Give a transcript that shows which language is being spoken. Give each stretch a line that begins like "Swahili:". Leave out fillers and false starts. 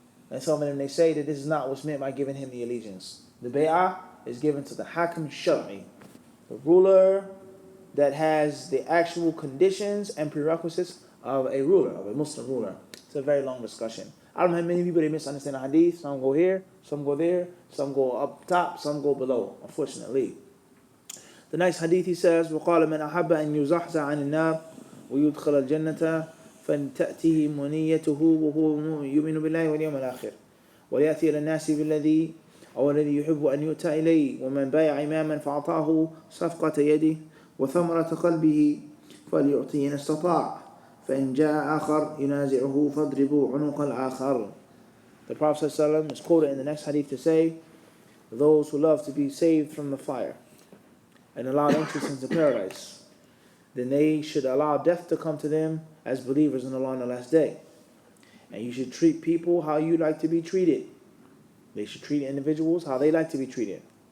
English: And some of them, they say that this is not what's meant by giving him the allegiance. The bay'ah is given to the hakim shar'i, the ruler that has the actual conditions and prerequisites of a ruler, of a Muslim ruler. It's a very long discussion. I don't know how many people, they misunderstand the hadith. Some go here, some go there, some go up top, some go below, unfortunately. The next hadith, he says,
Arabic: وَقَالَ مَنْ أَحَبَّ أَنْ يُزَحْزَ عَنِ النَّارِ وَيُدْخَلَ الْجَنَّةَ فَلْتَأْتِهِ مُنِيَّتُهُ وَهُوَ يُؤْمِنُ بِاللَّهِ وَالْيَوْمِ الْآخِرِ وَيَأْتِي إِلَى النَّاسِ بِالَّذِي أو الذي يحب أن يؤتى إليه ومن بايع إماما فأعطاه صفقة يده وثمرة قلبه فليعطيه إن استطاع فإن جاء آخر ينازعه فاضربوا عنق الآخر.
English: The Prophet ﷺ is quoted in the next hadith to say, those who love to be saved from the fire and allowed entrance into paradise, then they should allow death to come to them as believers in Allah on the last day. And you should treat people how you like to be treated. They should treat individuals how they like to be treated.